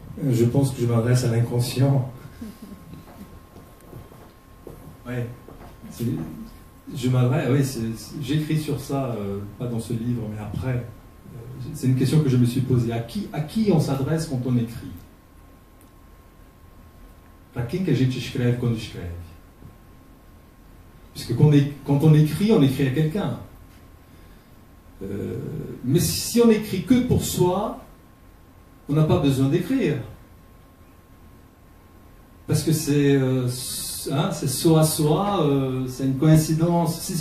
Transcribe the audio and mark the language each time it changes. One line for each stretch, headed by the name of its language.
French: Je pense que je m'adresse à l'inconscient. Ouais. Je m'adresse, oui, j'écris sur ça, pas dans ce livre, mais après. C'est une question que je me suis posée. À qui on s'adresse quand on écrit?
Portuguese: Para quem que a gente escreve quando escreve?
French: Puisque quand on écrit à quelqu'un. Mais si on écrit que pour soi, on n'a pas besoin d'écrire. Parce que c'est soi à soi, c'est une coïncidence.